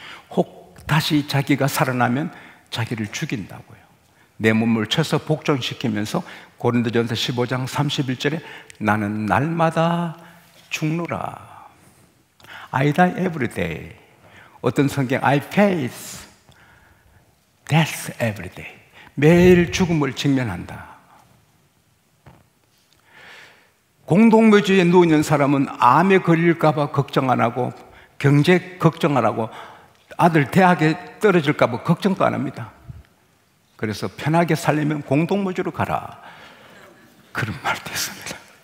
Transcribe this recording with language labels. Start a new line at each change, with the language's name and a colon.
Korean: 혹 다시 자기가 살아나면 자기를 죽인다고요. 내 몸을 쳐서 복종시키면서 고린도전서 15장 31절에 나는 날마다 죽노라.
English: I die every day.
Korean: 어떤 성경
English: I face death every day.
Korean: 매일 죽음을 직면한다. 공동묘지에 누워있는 사람은 암에 걸릴까 봐 걱정 안 하고, 경제 걱정 안 하고, 아들 대학에 떨어질까 봐 걱정도 안 합니다. 그래서 편하게 살려면 공동묘지로 가라, 그런 말도 있습니다.